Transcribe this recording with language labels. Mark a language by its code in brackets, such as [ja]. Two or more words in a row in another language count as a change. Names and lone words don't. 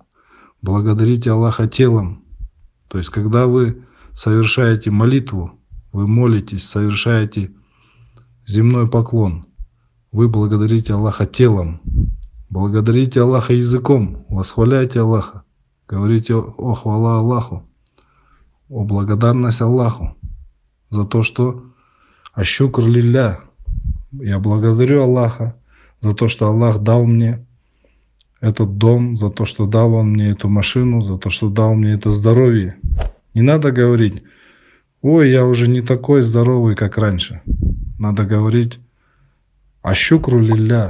[ru] Благодарите Аллаха телом. То есть, когда вы совершаете молитву, вы молитесь, совершаете земной поклон, вы благодарите Аллаха телом. Благодарите Аллаха языком. Восхваляйте Аллаха. Говорите: «О хвала Аллаху», о благодарность Аллаху за то, что [ar] الشكر لله. [ru] Я благодарю Аллаха за то, что Аллах дал мне этот дом, за то, что дал Он мне эту машину, за то, что дал мне это здоровье. Не надо говорить: «Ой, я уже не такой здоровый, как раньше». Надо говорить: [ar] الشكر لله.